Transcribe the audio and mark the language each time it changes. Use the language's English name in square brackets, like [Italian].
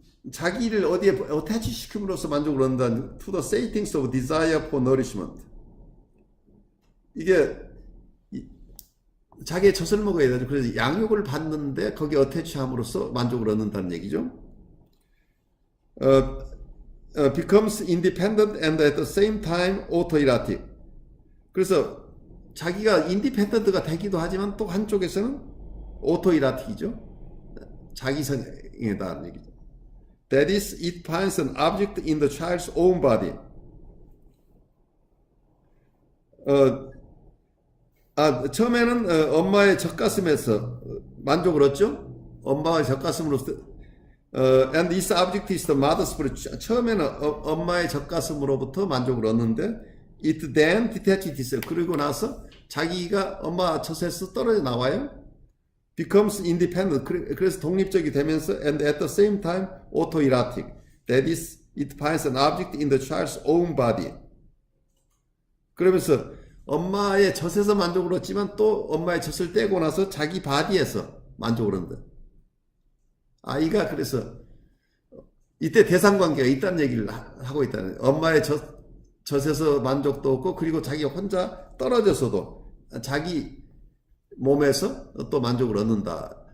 [Korean] 자기를 어디에 attach 시킴으로써 만족을 얻는다는 [English] to the satings of desire for nourishment. [Korean] 이게 자기의 젖을 먹어야 되죠. 그래서 양육을 받는데 거기에 attach 함으로써 만족을 얻는다는 얘기죠. [English] becomes independent and at the same time autoerotic. [Korean] 그래서 자기가 인디펜던트가 되기도 하지만 또 한쪽에서는 오토이라틱이죠. 자기성애다는 얘기죠. [English] That is, it finds an object in the child's own body. [Korean] 처음에는 엄마의 젖가슴에서 만족을 얻죠. 엄마의 젖가슴으로서 [English] and this object is the mother's breast. [Korean] 처음에는 엄마의 젖가슴으로부터 만족을 얻는데 [English] it then detaches itself. [Korean] 그리고 나서 자기가 엄마 젖에서 떨어져 나와요. [English] becomes independent. [Korean] 그래서 독립적이 되면서 [English] and at the same time autoerotic. That is, it finds an object in the child's own body. [Korean] 그러면서 엄마의 젖에서 만족을 얻지만 또 엄마의 젖을 떼고 나서 자기 바디에서 만족을 얻는다. 아이가 그래서 이때 대상관계가 있다는 얘기를 하고 있다는, 엄마의 젖에서 만족도 없고 그리고 자기 혼자 떨어져서도 자기 몸에서 또 만족을 얻는다.